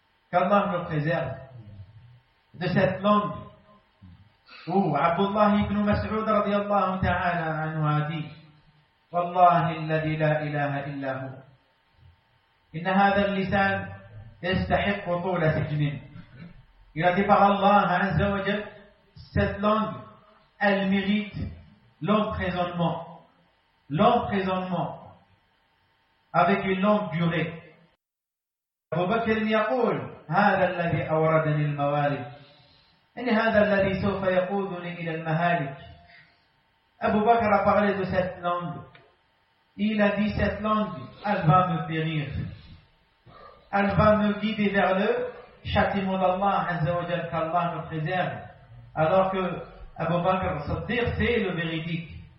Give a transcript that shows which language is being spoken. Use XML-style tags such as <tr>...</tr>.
<fr>Qu'Allah nous préserve de cette langue où Abdullah ibn Mas'ud radiallahu ta'ala anhu a dit:</fr> <ar>والله الذي لا إله إلا هو، إن هذا اللسان يستحق طول سجن.</ar> <fr>Il a dit par Allah Azza wa Jal, cette langue, elle mérite l'emprisonnement. L'emprisonnement avec une longue durée.</fr> <ar>Abu Bakr يقول: هذا الذي أوردني الموالد، إن هذا الذي سوف يقودني إلى المهالك.</ar> <fr>Abu Bakr a parlé de cette langue. Il a dit, cette langue, elle va me périr. Elle va me guider vers le châtiment d'Allah, Azza wa Jalla, qu'Allah nous préserve. Alors que Abu Bakr al-Siddiq, c'est le véridique.</fr>